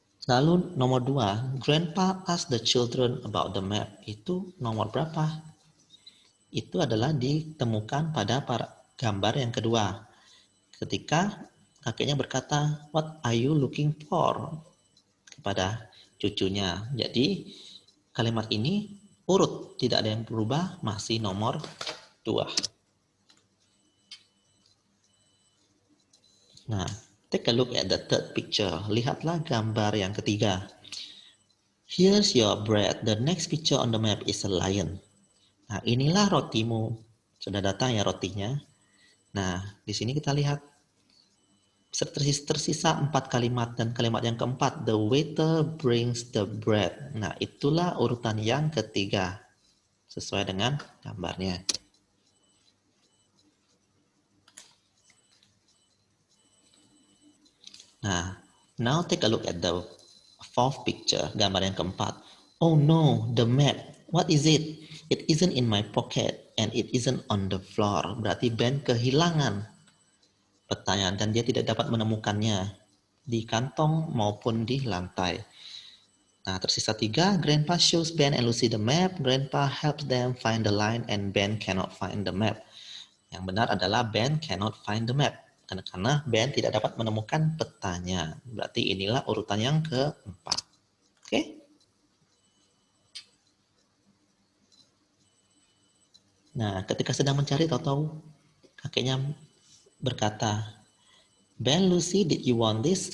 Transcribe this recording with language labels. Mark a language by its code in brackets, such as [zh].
[id] Lalu nomor 2, [en] Grandpa asked the children about the map. [id] Itu nomor berapa? Itu adalah ditemukan pada gambar yang kedua. Ketika kakeknya berkata, [en] what are you looking for? [id] Kepada cucunya. Jadi kalimat ini urut, tidak ada yang berubah, masih nomor 2. [en] Nah, take a look at the third picture. [id] Lihatlah gambar yang ketiga. [en] Here's your bread. The next picture on the map is a lion. [id] Nah, inilah rotimu. Sudah datang ya rotinya. Nah, di sini kita lihat tersisa 4 kalimat dan kalimat yang keempat, [en] the waiter brings the bread. [id] Nah, itulah urutan yang ketiga sesuai dengan gambarnya. [en] Nah, now take a look at the fourth picture, [id] gambar yang keempat. [en] Oh no, the map. What is it? It isn't in my pocket and it isn't on the floor. [id] Berarti Ben kehilangan pertanyaan dan dia tidak dapat menemukannya di kantong maupun di lantai. Nah, tersisa 3. [en] Grandpa shows Ben and Lucy the map. Grandpa helps them find the line and Ben cannot find the map. [id] Yang benar adalah [en] Ben cannot find the map. [id] Karena Ben tidak dapat menemukan petanya. Berarti inilah urutan yang keempat. Oke? Nah, ketika sedang mencari, tahu-tahu kakeknya berkata, [en] Ben, Lucy, did you want this?